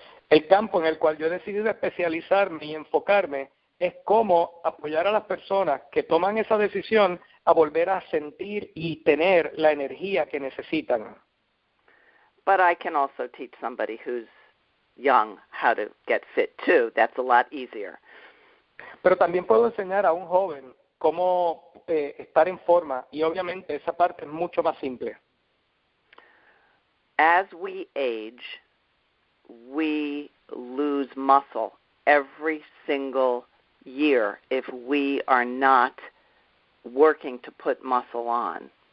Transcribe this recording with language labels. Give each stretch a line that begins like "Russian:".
Spanish: El campo en el cual yo he decidido especializarme y enfocarme es cómo apoyar a las personas que toman esa decisión a volver a sentir y tener la energía que necesitan.
English: But I can also teach somebody who's young how to get fit too. That's a lot easier.
Spanish: Pero también puedo enseñar a un joven cómo estar en forma, y obviamente esa parte es mucho más simple.
English: As we age, we lose muscle every single year if we are not working to put muscle on.